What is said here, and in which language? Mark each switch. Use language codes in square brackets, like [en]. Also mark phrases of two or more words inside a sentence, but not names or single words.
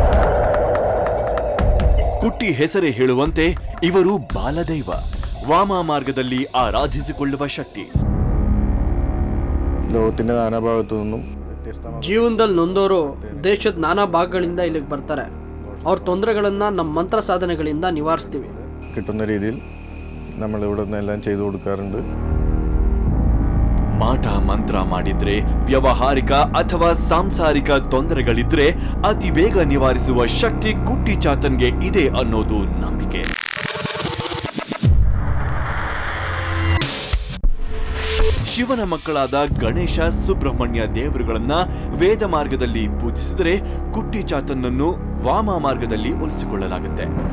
[kn] ಕುಟ್ಟಿ ಹೆಸರೇ ಹೇಳುವಂತೆ ಇವರು ಬಾಲದೈವ, ವಾಮ ಮಾರ್ಗದಲ್ಲಿ ಆರಾಧಿಸಿಕೊಳ್ಳುವ ಶಕ್ತಿ. ಜೀವನದಲ್ಲಿ ನೊಂದವರು ದೇಶದ ನಾನಾ ಭಾಗಗಳಿಂದ ಇಲ್ಲಿಗೆ ಬರ್ತಾರೆ. ಅವ್ರ ತೊಂದರೆಗಳನ್ನ ನಮ್ಮ ಮಂತ್ರ ಸಾಧನೆಗಳಿಂದ ನಿವಾರಿಸ್ತೀವಿ. [ml] കിട്ടുന്ന രീതിയിൽ നമ്മൾ ഇവിടെ നിന്നെല്ലാം ചെയ്തു കൊടുക്കാറുണ്ട്. [kn] ಮಾಟ ಮಂತ್ರ ಮಾಡಿದ್ರೆ ವ್ಯವಹಾರಿಕ ಅಥವಾ ಸಾಂಸಾರಿಕ ತೊಂದರೆಗಳಿದ್ರೆ ಅತಿ ಬೇಗ ನಿವಾರಿಸುವ ಶಕ್ತಿ ಕುಟ್ಟಿಚಾತನ್ಗೆ ಇದೆ ಅನ್ನೋದು ನಂಬಿಕೆ. ಶಿವನ ಮಕ್ಕಳಾದ ಗಣೇಶ, ಸುಬ್ರಹ್ಮಣ್ಯ ದೇವರುಗಳನ್ನ ವೇದ ಮಾರ್ಗದಲ್ಲಿ ಪೂಜಿಸಿದರೆ ಕುಟ್ಟಿಚಾತನ್ನನ್ನು ವಾಮ ಮಾರ್ಗದಲ್ಲಿ ಒಲಿಸಿಕೊಳ್ಳಲಾಗುತ್ತೆ.